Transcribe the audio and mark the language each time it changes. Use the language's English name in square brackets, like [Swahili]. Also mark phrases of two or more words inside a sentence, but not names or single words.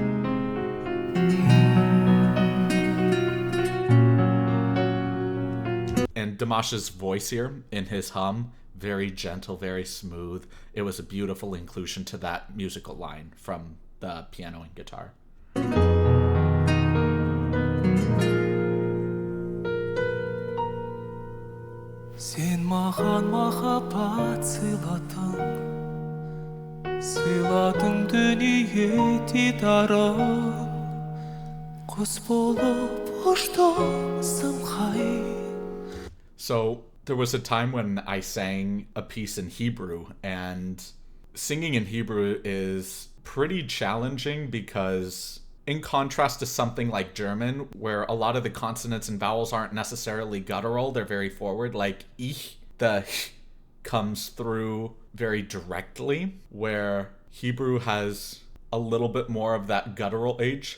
[English] And Dimash's voice here in his hum, very gentle, very smooth. It was a beautiful inclusion to that musical line from the piano and guitar. [Kazakh] Сен маған махаббат сыйладың дүние дидарын құс болып ұштың самғай. [English] So there was a time when I sang a piece in Hebrew, and singing in Hebrew is pretty challenging because in contrast to something like German, where a lot of the consonants and vowels aren't necessarily guttural, they're very forward, like ich, the comes through very directly, where Hebrew has a little bit more of that guttural H.